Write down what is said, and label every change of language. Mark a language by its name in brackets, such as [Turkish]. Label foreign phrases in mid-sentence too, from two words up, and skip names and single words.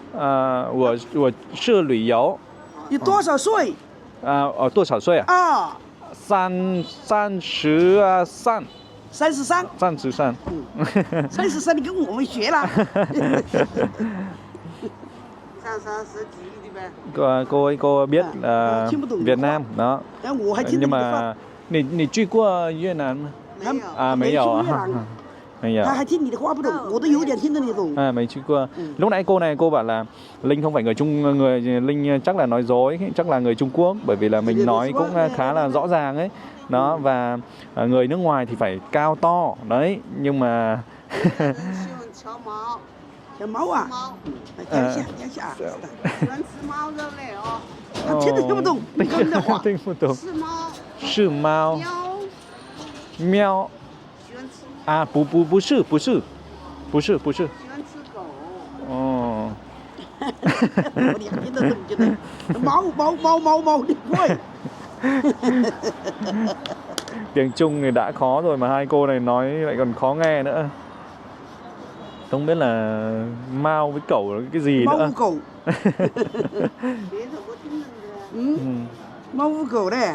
[Chinese] 我是旅游。你多少岁？多少岁啊？啊， 33。 33。 33。 33，你跟我们学了。上山十几的呗。 [Vietnamese] cô ấy cô biết Việt Nam đó. [Chinese] 然后我还听懂 [Vietnamese] Nhưng [Chinese] 你的话， mà 你去过越南吗？没有。没有啊。没去越南。没有. 他还听你的话不懂，我都有点听得你懂。 [Vietnamese] Mấy chú qua. Lúc nãy cô này cô bảo là Linh không phải người Linh chắc là nói dối, chắc là người Trung Quốc bởi vì là mình nói cũng khá là rõ ràng ấy. Đó và người nước ngoài thì phải cao to đấy, nhưng mà [Chinese] 小猫，小猫啊，猫讲一下，讲一下啊。喜欢吃猫肉嘞哦。他听都听不懂你跟的话。听不懂。是猫。是猫。喵。喵。喜欢吃。不是。喜欢吃狗。哦。我俩听得懂，觉得猫，你会。 [Vietnamese] Tiếng Trung thì đã khó rồi mà hai cô này nói lại còn khó nghe nữa. Không biết là Mao với cẩu là cái gì nữa. Mao cẩu. Mao cẩu đấy.